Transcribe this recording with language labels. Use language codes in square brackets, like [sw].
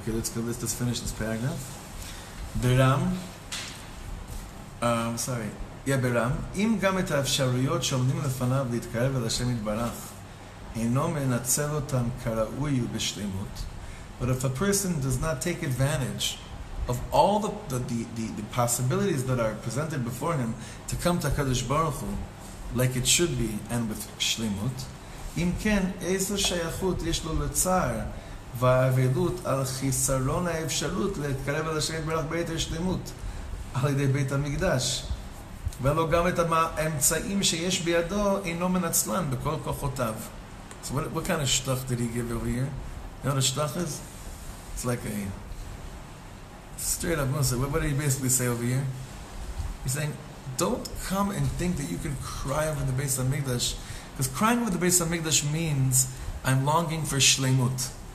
[en] Okay, let's just finish this paragraph. Beram, [he] ברם, אם גם את האפשרויות שעומדים לפניו להתקרב אל השם יתברך, אינו מנצל אותן כראוי ובשלמות, [en] but if a person does not take advantage of all the possibilities that are presented before him to come to HaKadosh Baruch Hu like it should be and with shlimut, [he] אם כן, איזו שייכות יש לו לצער והאבלות על חיסרון האפשרות להתקרב אל השם יתברך בעת השלמות על ידי בית המקדש, ולא גם את האמצעים שיש בידו אינו מנצלן בכל כוחותיו. [en] So what kind of shtuch did he give over here? You know what a shtuch is? It's like a straight up musar. What did he basically say over here? He's saying, don't come and think that you can cry over the Beit Hamikdash, because crying over the Beit Hamikdash means I'm longing for shleimut.